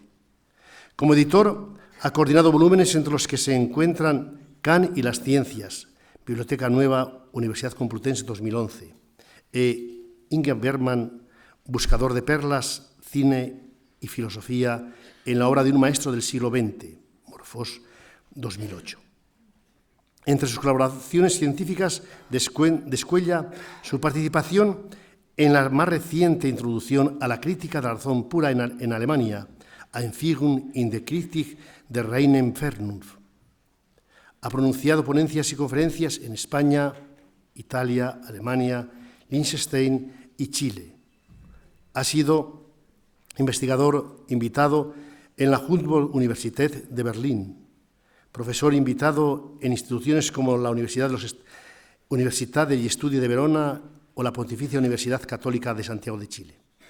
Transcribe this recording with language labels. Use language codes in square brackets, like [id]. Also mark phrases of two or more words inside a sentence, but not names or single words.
[es] Como editor, ha coordinado volúmenes entre los que se encuentran Cannes y las Ciencias, Biblioteca Nueva, Universidad Complutense 2011, e Inge Bergman, Buscador de Perlas, Cine y Filosofía en la obra de un maestro del siglo XX, Morfós 2008. Entre sus colaboraciones científicas descuella su participación en la más reciente introducción a la crítica de la razón pura en Alemania, [de] Einführung in die Kritik der reinen Vernunft. [es] Ha pronunciado ponencias y conferencias en España, Italia, Alemania, Liechtenstein y Chile. Ha sido investigador invitado en la Humboldt-Universität de Berlín, profesor invitado en instituciones como la Universidad degli Studi de Verona o la Pontificia Universidad Católica de Santiago de Chile.